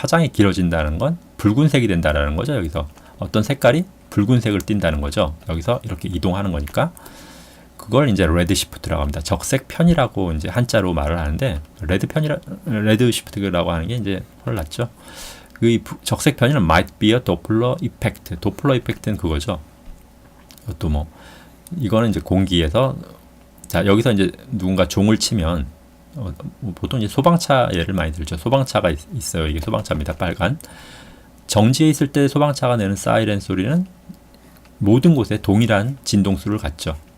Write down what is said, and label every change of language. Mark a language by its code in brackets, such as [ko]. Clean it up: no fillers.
[ko] 파장이 길어진다는 건 붉은색이 된다는 거죠. 여기서 어떤 색깔이 붉은색을 띈다는 거죠. 여기서 이렇게 이동하는 거니까 그걸 이제 레드 시프트라고 합니다. 적색 편이라고 이제 한자로 말을 하는데 레드 시프트라고 하는 게 이제 헐났죠. 그 적색 편이는 [en] might be a Doppler effect. [ko] 도플러 이펙트는 그거죠. 이것도 뭐 이거는 이제 공기에서 자 여기서 이제 누군가 종을 치면 보통 이제 소방차 예를 많이 들죠. 소방차가 있어요. 이게 소방차입니다. 빨간 정지해 있을 때 소방차가 내는 사이렌 소리는 모든 곳에 동일한 진동수를 갖죠.